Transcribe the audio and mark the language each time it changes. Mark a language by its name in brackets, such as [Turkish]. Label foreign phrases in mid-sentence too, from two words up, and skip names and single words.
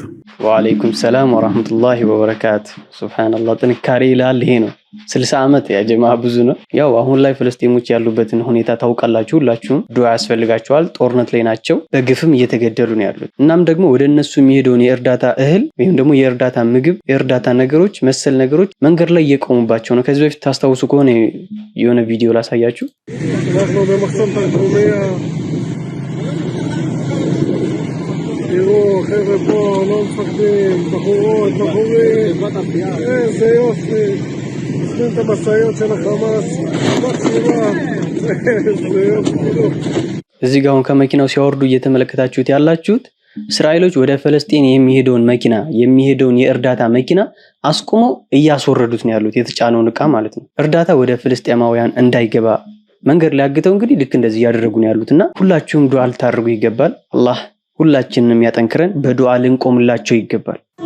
[Arabic] وعليكم السلام ورحمة الله وبركاته። [Amharic] ሱብሃንአላህ ጥንካሬ ይላል ይሄ ነው። 60 ዓመት [Arabic] يا جماعة [Amharic] ብዙ ነው። ያው አሁን ላይ ፍልስጤሞች ያሉበትን ሁኔታ ታውቃላችሁ። ሁላችሁም ዱዓ ያስፈልጋቸዋል። ጦርነት ላይ ናቸው፣ በግፍም እየተገደሉ ነው ያሉት። እናም ደግሞ ወደ እነሱ የሚሄደውን የእርዳታ እህል ወይም ደግሞ የእርዳታ ምግብ፣ የእርዳታ ነገሮች መሰል ነገሮች መንገድ ላይ እየቆሙባቸው ነው። ከዚህ በፊት ታስታውሱ ከሆነ የሆነ ቪዲዮ ላሳያችሁ። [Hebrew] תראו, חבר'ה פה, לא מפחדים, בחורות, בחורים, איזה יופי, עושים את המשאיות של החמאס, מקסימה, איזה יופי. [Amharic] እዚህ ጋር ከመኪናው ሲያወርዱ እየተመለከታችሁት ያላችሁት እስራኤሎች ወደ ፍልስጤም የሚሄደውን መኪና የሚሄደውን የእርዳታ መኪና አስቆመው እያስወረዱት ነው ያሉት፣ የተጫነውን ዕቃ ማለት ነው። እርዳታ ወደ ፍልስጤማውያን እንዳይገባ መንገድ ላይ አግተው እንግዲህ ልክ እንደዚህ ያደረጉ ነው ያሉትና ሁላችሁም ዱዓ ልታደርጉ ይገባል። አላህ ሁላችንንም ያጠንክረን፣ በዱዓ ልንቆምላቸው ይገባል።